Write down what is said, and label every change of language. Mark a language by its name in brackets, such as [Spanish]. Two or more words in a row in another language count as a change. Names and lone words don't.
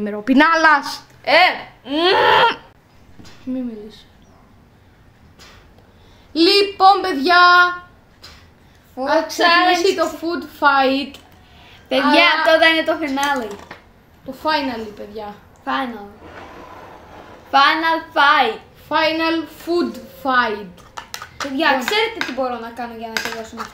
[Greek] Ο Πινάλας. Μη μιλήσω. Λοιπόν, παιδιά. Θα ξεκινήσει το [English] food fight. [Greek] Παιδιά, αυτό θα είναι το finale. Το final, παιδιά. [English] Final fight. Final food fight. [Greek] Παιδιά, ξέρετε τι μπορώ να κάνω για να τελειώσουμε αυτό.